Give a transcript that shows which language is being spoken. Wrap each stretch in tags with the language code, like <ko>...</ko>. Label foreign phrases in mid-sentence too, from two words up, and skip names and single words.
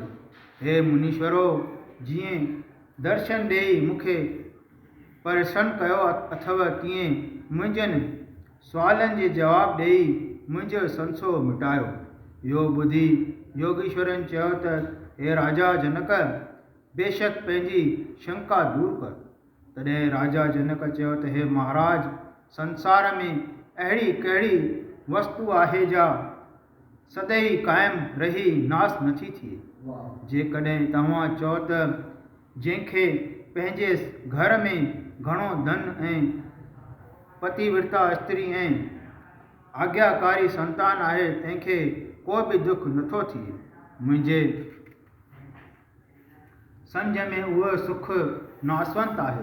<sd>हे मुनीश्वरो, जीअं दर्शन ॾेई मूंखे प्रसन्न कयो अथव तीअं मुंहिंजनि सुवालनि जे जवाब ॾेई मुंहिंजो संशय मिटायो। इहो ॿुधी योगीश्वरनि चयो त हे राजा जनक, बेशक पंहिंजी शंका दूर कर। तॾहिं राजा जनक चयो त हे महाराज, संसार में अहिड़ी कहिड़ी वस्तु आहे जा सदैव क़ाइमु रही नास नथी थिए। जेकॾहिं तव्हां चओ त जंहिंखे पंहिंजे घर में घणो धन ऐं पतिव्रता स्त्री ऐं आज्ञाकारी संतान आहे तंहिंखे को बि दुख नथो थिए, मुंहिंजे सम्झ में उहो सुख नासवंत आहे।</sd>